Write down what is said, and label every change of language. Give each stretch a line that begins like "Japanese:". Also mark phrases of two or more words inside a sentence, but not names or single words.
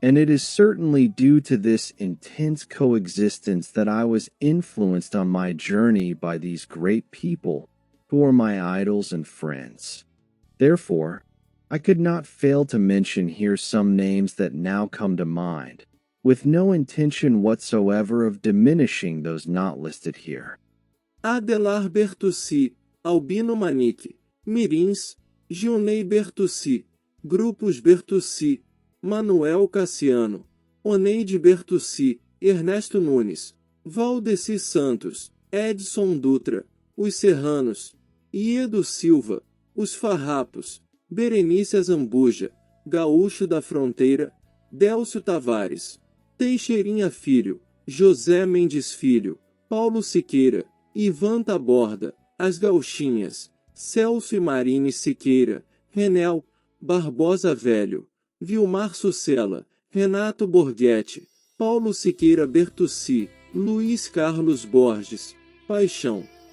English: And it is certainly due to this intense coexistence that I was influenced on my journey by these great people who are my idols and friends. Therefore, I could not fail to mention here some names that now come to mind, with no intention whatsoever of diminishing those not listed here. Adelar bertussi, albino manique, mirins, gilney bertussi, grupos bertussi, manoel cassiano, honeide bertussi, ernesto nunes, valdeci santos, edison dutra, os serranos, iedo silva, os farrapos, berenice azambuja, gaúcho da fronteira, délcio tavares, Teixeirinha Filho, José Mendes Filho, Paulo Siqueira, Ivan Taborda, as Gauchinhas, Celso e Marine Siqueira, Renel, Barbosa Velho, Vilmar Sucela, Renato Borghetti, Paulo Siqueira Bertussi, Luiz Carlos Borges, Paixão,